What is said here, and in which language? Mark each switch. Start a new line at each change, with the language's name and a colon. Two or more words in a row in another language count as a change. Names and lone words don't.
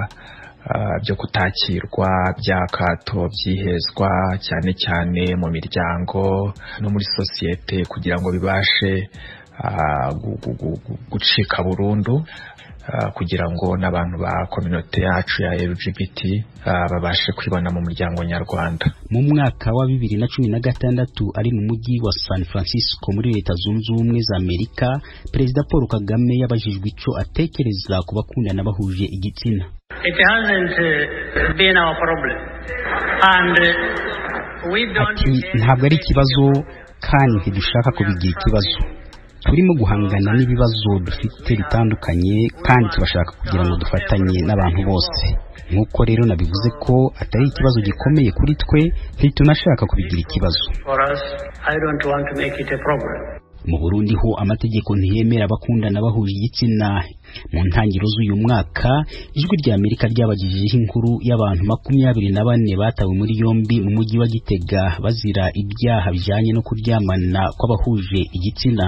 Kinyarwanda: byo kutakirwa, byakato, byihezwa cyane cyane mu miryango no muri sosiyete kugira ngo bibashe gucika burundu, kugira ngo n'abantu ba community yacu ya LGBT babashe kwibona mu muryango nyarwanda. Mu mwaka wa 2016 ari mu mujyi wa San Francisco muri Leta Zunze Ubumwe za Amerika, Perezida Paul Kagame yabajijwe icyo atekereza ku bakundana bahuje igitsina.
English: It hasn't been our problem and we don't.
Kinyarwanda: Ntabwo ari ikibazo kandi ntidushaka kubigira ikibazo. Turimo guhangana n'ibibazo dufite bitandukanye kandi tubashaka kugira ngo dufatanye n'abantu bose. Nk'uko rero nabivuze ko atari ikibazo gikomeye kuri twe, ntitunashaka kubigira ikibazo.
English: For us, I don't want to make it a problem.
Kinyarwanda: Mu Burundi ho amategeko ntiyemera abakundana bahuje igitsina. Mu ntangiriro z'uyu mwaka, Ijwi rya Amerika ryabagijeho inkuru y'abantu 24 batawe muri yombi mu mujyi wa Gitega bazira ibyaha bijanye no kuryamana kw'abahuje igitsina.